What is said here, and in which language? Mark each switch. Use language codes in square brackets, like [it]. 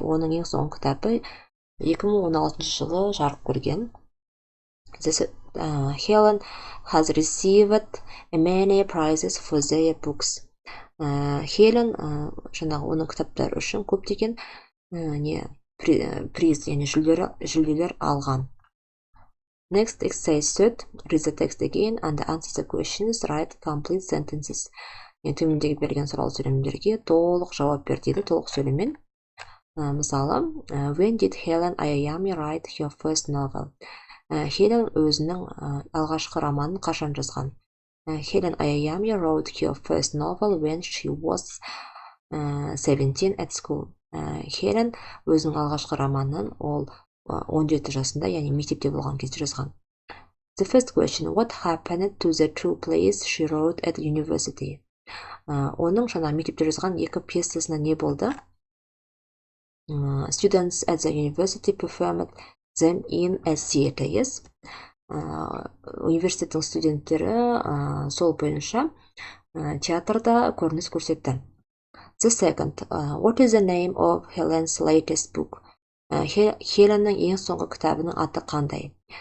[kk] Оның ең соңғы кітабы 2016 жылы жарық көрген. [en] Helen has received many prizes for their books. [kk] Хелен жаңағы оның кітаптары үшін көптеген приз, яғни жүлделер алған. [en] Next exercise 3. Read the text again and answer the questions. Write complete sentences. [kk] Төмендегі берген сұрау сөйлемдерге толық жауап бер дейді, толық сөйлеммен. Мысалы, [en] when did Helen Ayayami write her first novel? [kk] Хелен өзінің алғашқы романын қашан жазған? [en] Helen Ayayami wrote her first novel when she was 17 at school. [kk] Хелен өзінің алғашқы романын ол 17 жасында, яғни мектепте болған кезде жазған. [en] The first question, what happened to the two plays she wrote at university? [kk] Оның жаңа мектепте жазған екі пьесасына не болды? [en] Students at the university performed them in a theater, yes? [kk] Университеттің студенттері сол бойынша театрда көрініс көрсетті. [en] The second, what is the name of Helen's latest book? [kk] Хеленнің ең соңғы кітабының аты қандай?